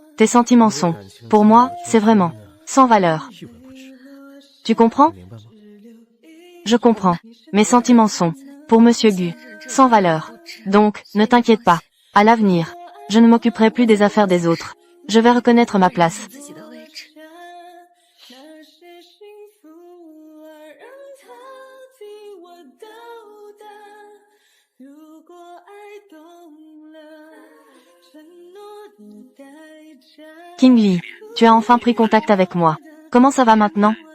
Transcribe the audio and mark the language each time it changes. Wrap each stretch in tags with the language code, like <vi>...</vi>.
<fr>Tes sentiments sont, pour moi, c'est vraiment, sans valeur. Tu comprends? Je comprends. Mes sentiments sont, pour Monsieur Gu, sans valeur. Donc, ne t'inquiète pas. À l'avenir, je ne m'occuperai plus des affaires des autres. Je vais reconnaître ma place.</fr> <zh>自己的位置。那些幸福儿让它替我倒带。如果爱懂了承诺的代价。</zh> <fr>King Lee, tu as enfin pris contact avec moi. Comment ça va maintenant?</fr>